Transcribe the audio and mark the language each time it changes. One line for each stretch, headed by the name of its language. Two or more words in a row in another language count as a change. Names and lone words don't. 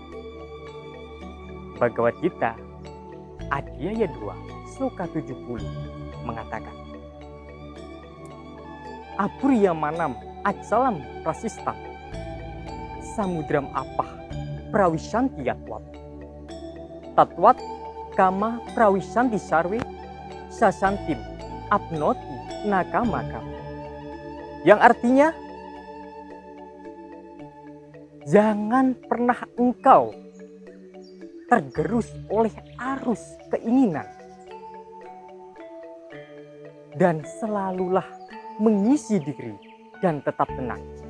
Indonesian: Bhagavad Gita Adhyaya 2 Sloka 70 mengatakan,
Sanskrit: अपूर्यमाणम् अचलम् प्रतिष्ठम् समुद्रम् आपः प्रविशन्ति यद्वत् तद्वत् कामाः प्रविशन्ति सर्वे स शान्तिम् आप्नोति नकामकामी.
Indonesian: Yang artinya, jangan pernah engkau tergerus oleh arus keinginan, dan selalulah mengisi diri dan tetap tenang.